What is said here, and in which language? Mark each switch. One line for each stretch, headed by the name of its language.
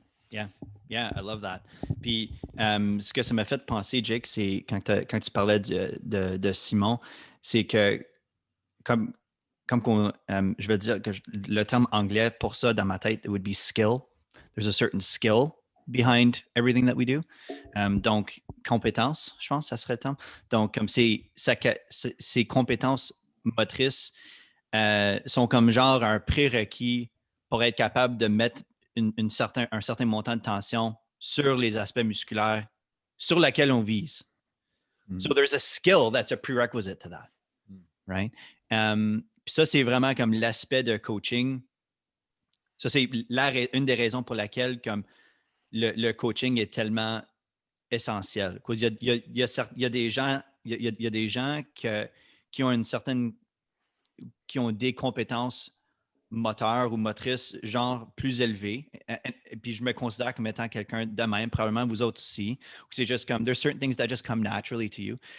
English: Yeah, I love that.
French: Puis, ce que ça m'a fait penser, Jake, c'est quand tu parlais de Simon, c'est que comme je vais dire que le terme anglais pour ça dans ma tête,
English: it would be skill. There's a certain skill behind everything that we do.
French: Donc, compétences, je pense, ça serait le terme. Donc, comme ces compétences motrices sont comme genre un prérequis pour être capable de mettre un certain montant de tension sur les aspects musculaires sur laquelle on vise.
English: So there's a skill that's a prerequisite to that, right?
French: Puis ça, c'est vraiment comme l'aspect de coaching. Ça, c'est une des raisons pour laquelle comme le coaching est tellement essentiel. Il y a des gens qui ont une certaine qui ont des compétences moteurs ou motrices genre plus élevées. Et puis je me considère comme étant quelqu'un de même, probablement vous autres aussi. C'est juste comme,
English: there's certain things that just come naturally to you.